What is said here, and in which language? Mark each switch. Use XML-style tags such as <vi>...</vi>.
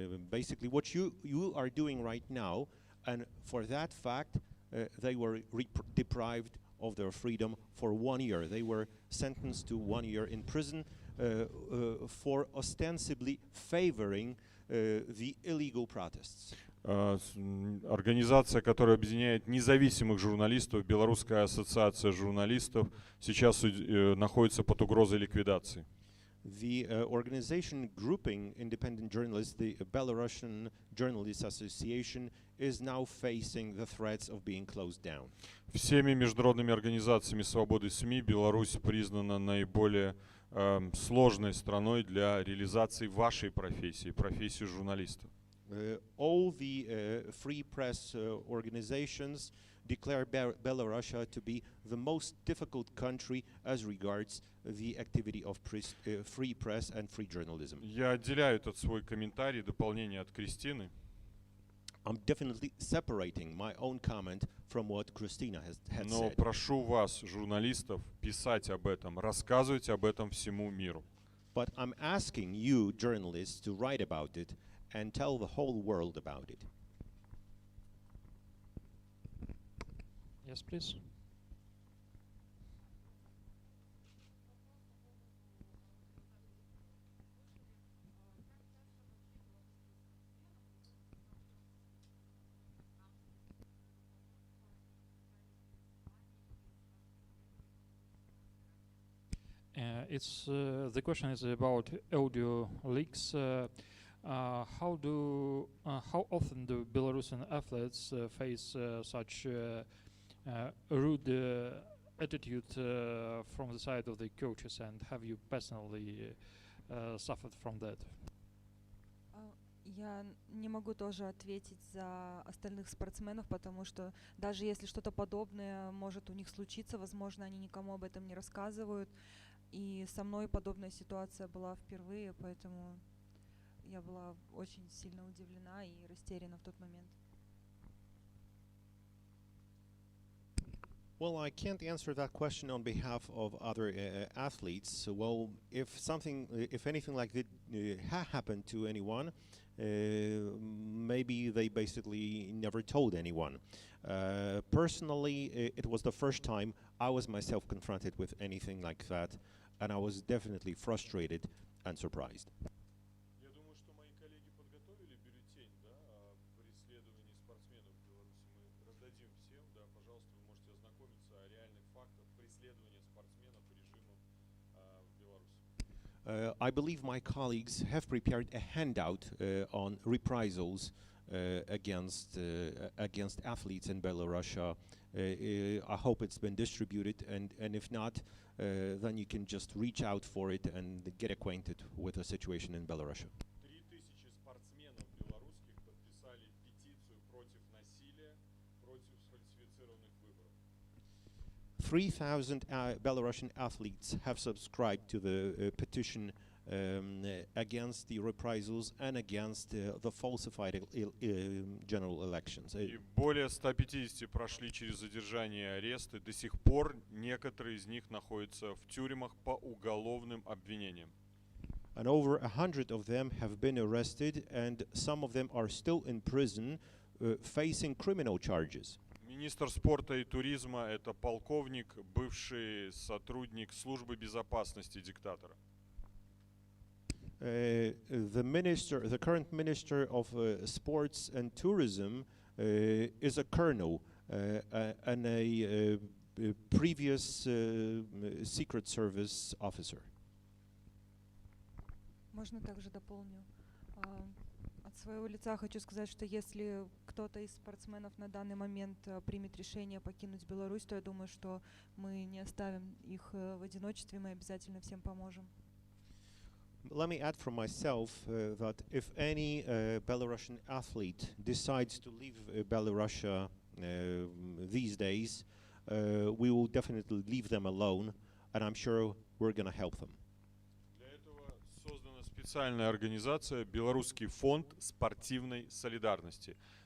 <en>Basically, what you are doing right now, and for that fact, they were deprived of their freedom for 1 year. They were sentenced to 1 year in prison for ostensibly favoring the illegal protests.</en> <ru>Организация, которая объединяет независимых журналистов, Белорусская ассоциация журналистов, сейчас находится под угрозой ликвидации.</ru> <en>The organization grouping independent journalists, the Belarusian Journalists Association, is now facing the threats of being closed down.</en> <ru>Всеми международными организациями свободы СМИ Беларусь признана наиболее сложной страной для реализации вашей профессии, профессии журналиста.</ru> <en>All the free press organizations declare Belarus to be the most difficult country as regards the activity of free press and free journalism.</en> <ru>Я отделяю этот свой комментарий, дополнение от Кристины.</ru> <en>I'm definitely separating my own comment from what Christina had</en> <ru>Но</ru> <en>said.</en> <ru>прошу вас, журналистов, писать об этом, рассказывать об этом всему миру.</ru> <en>But I'm asking you, journalists, to write about it and tell the whole world about it. Yes, please. The question is about audio leaks. How often do Belarusian athletes face such rude attitude from the side of the coaches, and have you personally suffered from that?</en> <ru>Я не могу тоже ответить за остальных спортсменов, потому что даже если что-то подобное может у них случиться, возможно, они никому об этом не рассказывают. И со мной подобная ситуация была впервые, поэтому я была очень сильно удивлена и растеряна в тот момент.</ru> <en>Well, I can't answer that question on behalf of other athletes. Well, if anything like that happened to anyone, maybe they basically never told anyone. Personally, it was the first time I was myself confronted with anything like that, and I was definitely frustrated and surprised.</en> <ru>Я думаю, что мои коллеги подготовили бюллетень, да, о преследовании спортсменов в Беларуси. Мы раздадим всем, да, пожалуйста, вы можете ознакомиться о реальных фактах преследования спортсменов режимом в Беларуси.</ru> <en>I believe my colleagues have prepared a handout on reprisals against athletes in Belarus. I hope it's been distributed, and if not, then you can just reach out for it and get acquainted with the situation in Belarus.</en> <ru>3000 спортсменов белорусских подписали петицию против насилия, против сфальсифицированных выборов.</ru> <en>3,000 Belarusian athletes have subscribed to the petition against the reprisals and against the falsified general elections.</en> <ru>И более 150 прошли через задержание и аресты. До сих пор некоторые из них находятся в тюрьмах по уголовным обвинениям.</ru> <en>And over 100 of them have been arrested, and some of them are still in prison, facing criminal charges.</en> <ru>Министр спорта и туризма – это полковник, бывший сотрудник службы безопасности диктатора.</ru> <en>The current minister of sports and tourism is a colonel and a previous Secret Service officer.</en> <ru>Можно также дополню. От своего лица хочу сказать, что если кто-то из спортсменов на данный момент примет решение покинуть Беларусь, то я думаю, что мы не оставим их в одиночестве, мы обязательно всем поможем.</ru> <en>Let me add from myself that if any Belarusian athlete decides to leave Belarus these days, we will definitely leave them alone, and I'm sure we're going to help them.</en> <ru>Для этого создана специальная организация «Белорусский фонд спортивной солидарности».</ru>